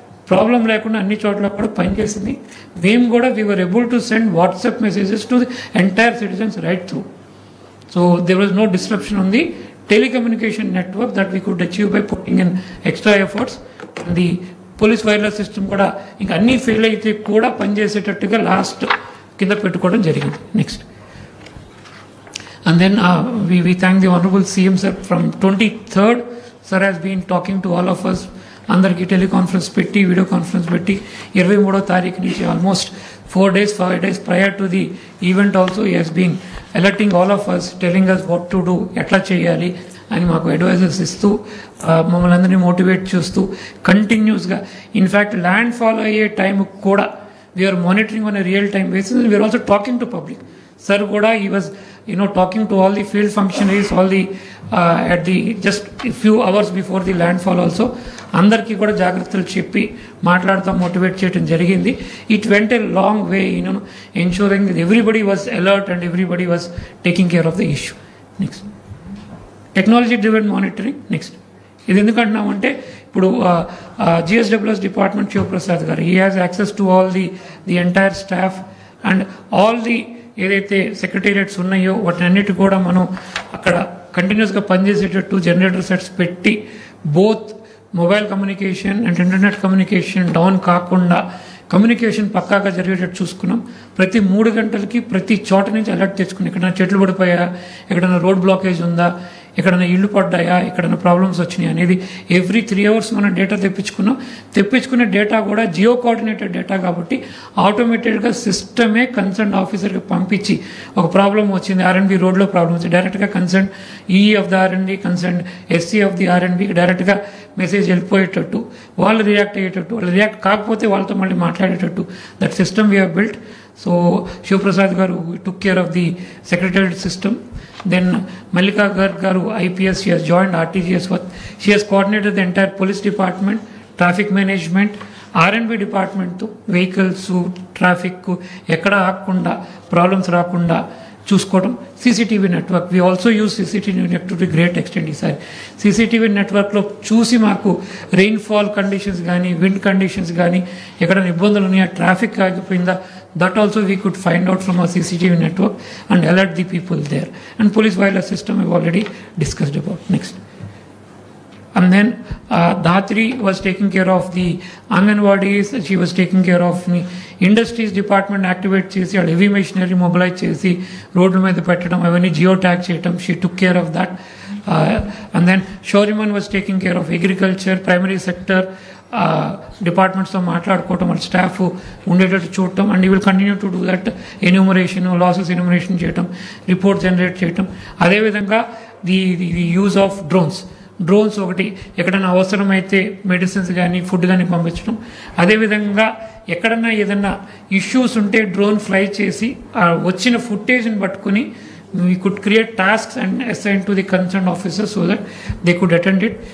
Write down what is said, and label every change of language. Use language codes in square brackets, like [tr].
[te] Problem లేకుండా అన్ని చోట్ల కూడా పనిచేసింది. మేము కూడా [en] We were able to send WhatsApp messages to the entire citizens right through. So there was no disruption on the telecommunication network that we could achieve by putting in extra efforts. [te] The police wireless system కూడా ఇంకా అన్నీ fail అయితే కూడా పనిచేసేటట్టుగా last కింద పెట్టుకోవడం జరిగింది. [en] Next and then we thank the honorable CM sir. From 23rd sir has been talking to all of us, [te] అందరికి teleconference పెట్టి వీడియో కాన్ఫరెన్స్ పెట్టి 23వ తారీఖు నుంచి [en] almost 5 days prior to the event also he has been alerting all of us, telling us what to do, [te] ఎట్లా చేయాలి అని మాకు advisors ఇస్తూ మమ్మల్ని అందరినీ మోటివేట్ చేస్తూ కంటిన్యూస్గా ఇన్ఫ్యాక్ట్ ల్యాండ్ ఫాల్ అయ్యే టైం కూడా [en] We are monitoring on a real time basis. We are also talking to public. Sir కూడా he was talking to all the field functionaries, all the at the just a few hours before the landfall also [te] అందరికీ కూడా జాగ్రత్తలు చెప్పి మాట్లాడుతూ motivate చేయడం జరిగింది. [en] It went a long way ensuring that everybody was alert and everybody was taking care of the issue. Next technology driven monitoring. [te] Next ఇది ఎందుకంటున్నామంటే ఇప్పుడు GSWS department Sivaprasad గారు [en] he has access to all the [te] entire staff and all the ఏదైతే secretariats ఉన్నాయో వాటినన్నిటి కూడా మనం అక్కడ కంటిన్యూస్గా పనిచేసేటట్టు generator sets పెట్టి [en] both mobile communication and internet communication [te] down కాకుండా కమ్యూనికేషన్ పక్కాగా జరిగేటట్టు చూసుకున్నాం. ప్రతి 3 గంటలకి ప్రతి చోట నుంచి అలర్ట్ తెచ్చుకున్నాం. ఎక్కడైనా చెట్లు పడిపోయా, ఎక్కడైనా రోడ్ బ్లాకేజ్ ఉందా, ఎక్కడైనా ఇళ్ళు పడ్డాయా, ఎక్కడైనా ప్రాబ్లమ్స్ వచ్చినాయి అనేది ఎవ్రీ 3 hours మనం డేటా తెప్పించుకున్నాం. తెప్పించుకునే డేటా కూడా జియో కోఆర్డినేటెడ్ డేటా కాబట్టి ఆటోమేటెడ్గా సిస్టమే కన్సర్న్ ఆఫీసర్కి పంపించి ఒక ప్రాబ్లం వచ్చింది, R&B రోడ్లో ప్రాబ్లం వచ్చింది, డైరెక్ట్గా concern EE of the R&B, concern SC of the R&Bకి డైరెక్ట్గా మెసేజ్ వెళ్ళిపోయేటట్టు, వాళ్ళు రియాక్ట్ అయ్యేటట్టు, వాళ్ళు రియాక్ట్ కాకపోతే వాళ్ళతో మళ్ళీ మాట్లాడేటట్టు [en] That system we have built. So Shivaprasad garu took care of the secretariat system. Then Malika Garu, IPS, she has joined RTGS. She has coordinated the entire police department, traffic management, R&B department, vehicles, traffic, [te] ekkada aakunda, problems raakunda చూసుకోవడం. [en] CCTV network we also use CCTV network to the great extent. [te] ఈసారి CCTV నెట్వర్క్లో చూసి మాకు rainfall conditions కానీ wind conditions కానీ ఎక్కడైనా ఇబ్బందులు ఉన్నాయా, traffic ఆగిపోయిందా, [en] that also we could find out from our CCTV network and alert the people there. And police wireless system we've already discussed about. Next. And then Dhatri was taking care of the Anganwadis, she was taking care of the industries department, [te] activate chesi, heavy machinery mobilize chesi, road మీద పెట్టడం, అవన్నీ geo tag చేయడం, [en] she took care of that. And then Shoriman was taking care of agriculture, primary sector, [te] డిపార్ట్మెంట్స్తో మాట్లాడుకోవటం, వాళ్ళ staff ఉండేటట్టు చూడటం. [en] And you will continue to do that. [te] Enumeration, losses enumeration చేయటం, report generate చేయటం. అదేవిధంగా [en] the use of drones [te] ఒకటి ఎక్కడైనా అవసరమైతే మెడిసిన్స్ కానీ ఫుడ్ కానీ పంపించడం. అదేవిధంగా ఎక్కడన్నా ఏదన్నా ఇష్యూస్ ఉంటే డ్రోన్ ఫ్లై చేసి వచ్చిన ఫుటేజ్ని పట్టుకుని [en] we could create tasks and assign to the concerned officers so that they could attend it.